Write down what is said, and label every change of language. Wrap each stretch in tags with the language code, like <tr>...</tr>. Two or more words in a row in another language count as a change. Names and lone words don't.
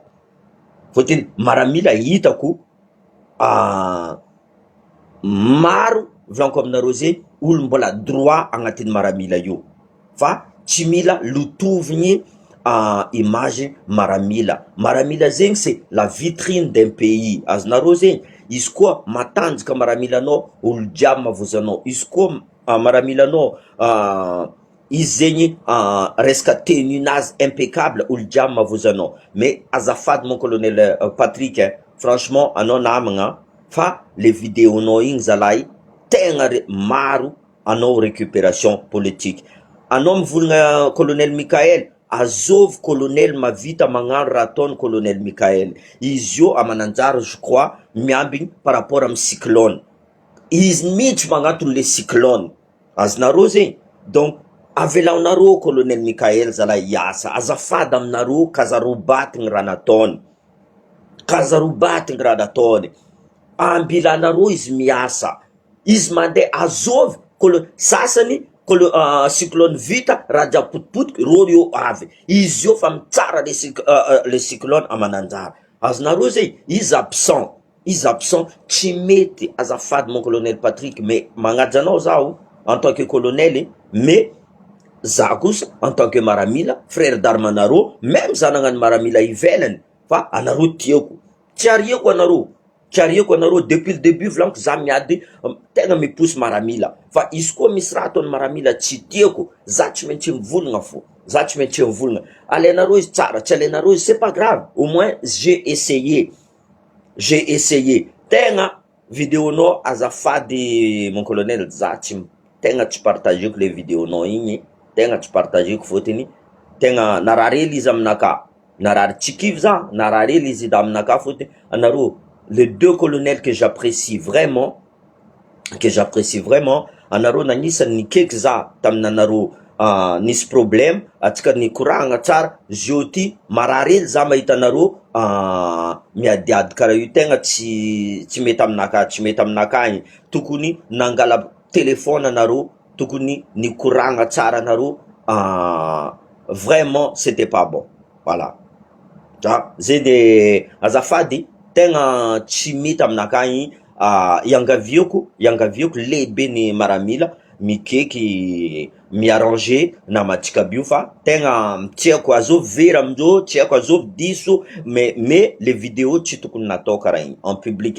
<mg>Fôtony miaramila hitako maro volaniko aminareo zegny olo mbola droit agnatin'ny miaramila io, fa tsy mila lotovigny image miaramila. Miaramila zegny</mg> <fr>c'est la vitrine d'un pays,</fr> <mg>azonareo zegny. Izy koa matanjaka miaramilanao, olo jiaby mavozanao. Izy koa miaramilanao izy zegny resaka tenunazy impeccable, olo jiaby mavozanao. Mais azafady</mg> <fr>mon Colonel</fr> <mg>Patrick, franchement anao namagna, fa le vidéonao igny zalahy tegna maro anao</mg> <fr>récupération politique.</fr> <mg>Anao mivolagna Colonel Michael, azovy colonel mavita magnano raha ataony Colonel Michael. Izy io amananjara</mg> <fr>je crois</fr> <mg>miambigny</mg> <fr>par rapport</fr> <mg>amin'ny cyclone, izy mihitsy magnatony</mg> <fr>le cyclone,</fr> <mg>azonareo zegny. Donc avelaonareo Colonel Michael zalahy hiasa, azafady aminareo, kazarobatigny raha nataony, kazarobatigny raha nataony, ambilanareo izy miasa, izy mandeha azovy sasany cyclone vita raha jiaby potipotiky ro io avy, izy io fa mitsara</mg> <fr>le cyclone</fr> <mg>amananjara, azonareo zegny. Izy absent tsy mety, azafady</mg> <fr>mon Colonel</fr> <mg>Patrick, mais magnaja anao zaho</mg> <fr>en tant que colonel, mais</fr> <mg>za kosa</mg> <fr>en tant que</fr> <mg>miaramila, frère d'armanareo, même za nagnano miaramila ivelany, fa anareo tiako, tsy ariako anareo, tsy ariako anareo</mg> <fr>depuis le début</fr> <mg>volaniko za miady tegna miposy miaramila, fa izy koa misy raha ataony miaramila tsy tiako, za tsy maintsy mivolagna fo, za tsy maintsy mivolagna. Alainareo izy tsara, tsy alainareo izy</mg> <fr>c'est pas grave, au moins j'ai essayé.</fr> <mg>Tegna vidéonao azafady</mg> <fr>mon colonel,</fr> <mg>za tsy tegna tsy partageko le vidéonao igny, tegna tsy partageko, fôtony tegna nararely izy aminaka, narary tsikivy za, nararely izy aminaka, fôtony anareo</mg> <fr>les deux colonels que j'apprécie vraiment,</fr> <mg>anareo nanisany nikaiky za taminanareo nisy problème, atsika nikoragna tsara, zio ty mararely za mahita anareo miadiady karaha io, tegna tsy mety aminaka, tsy mety aminaka igny. Tokony nangala telefone anareo, tokony nikoragna tsara anareo,</mg> <fr>vraiment c'était pas bon, voilà.</fr> <mg>Zay de azafady, tegna tsy mety aminaka igny. Iangaviako lehibe ny miaramila mikaiky miarranger namatsika bio, fa tegna tsy haiko azovy vera amindreo, tsy haiko azovy diso,</mg> <fr>mais le vidéo</fr> <mg>tsy tokony natao karaha igny</mg> <fr>en public.</fr>